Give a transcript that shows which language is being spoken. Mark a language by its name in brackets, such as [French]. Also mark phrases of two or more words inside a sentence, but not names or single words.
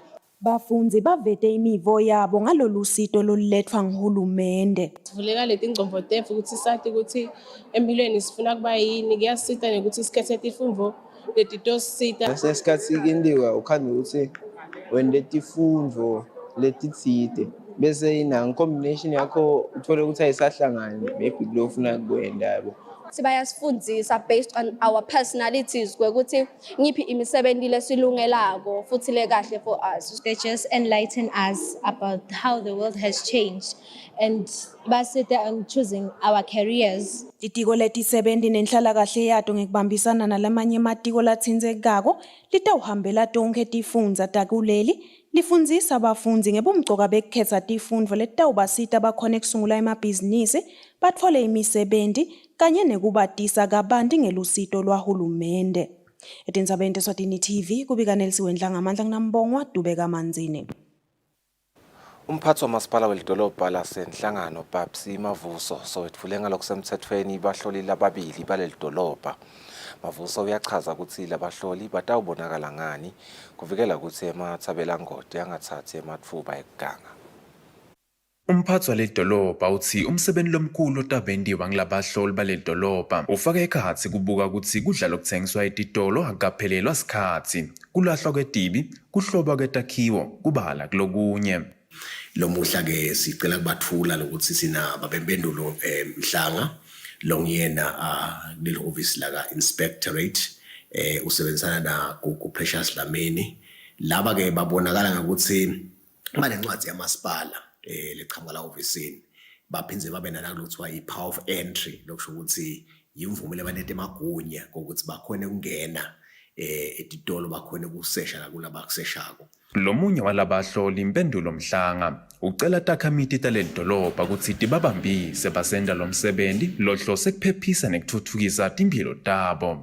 [Swati] Bafundzi bavete imivo yabo ngalolu sito lolulethwa nguhulumende. Sivuleka leti ngcombo tethu ukuthi sathi ukuthi empilweni sifuna kuba yini kuyasita nekuthi sikhethe tifundvo letitosita. Sesikhathi indiwa ukhanda ukuthi wende tifundvo letitsite bese ina combination yakho uthole ukuthi ayisahlangani maybe lo ufuna kwenda yabo. Bayasifundisa [English] based on our personalities [Swati] ukuthi ngiphi imisebenzi lesilungelako futhi lekahle [English] for us. They just enlighten us about how the world has changed and basita on choosing our careers. [Swati] Litiko letisebenti nenhlalakahle yato ngekubambisana nalamanye ematiko latsindzekako litawuhambela tonkhe tifundza takuleli lifundzisa abafundzi ngebumcoka bekukhetsa tifundvo letitawubasita bakhone kusungula emabhizinisi batfole imisebenzi kanye nekubatisa kabanti ngelusito lwahulumende. Etindzabeni Eswatini TV kubika Nelson Dlangamandla nginambongwa Dubeka Manzini. Umphathi wamasipala welidolobha lasenhlangano Babsi Mavuso sowetfule ngalokusemthethweni bahlolile ababili baleli dolobha Mavuso uyachaza ukuthi labahloli batawubonakala ngani kuvikela ukuthi emathabelangoti angathathi ematfuba ekuganga. Umphathi waledolobha uthi umsebenzi lomkhulu otabendiwa ngilabahloli baledolobha ufaka ekhatsi kubuka ukuthi kudla lokuthengiswa etitolo akuphelelwa sikhatsi, kulahlwa kwedibi, kuhlobwa kwetakhiwo, kubala kulokunye. Lo muhla ke sicela kubathula lokuthi sina babempendulo Mhlanga longiyena lelo office la ka inspectorate usebenzisana na ku Precious Lameni laba ke babonakala ngokuthi banencwadi yamasipala leqhamuka la officeini baphindze babe nala lokuthiwa i- [English] power of entry [Swati] lokusho ukuthi imvume lebanete emagunya ukuthi bakhone ukungena etitolo bakhone ukusesha la kulaba kuseshako. Lomunye walabahloli impendulo Mhlanga ucela takhamiti talelidolobha ukuthi tibabambise basenda lo msebenzi lohlose kuphephisa nekuthuthukisa timpilo tabo.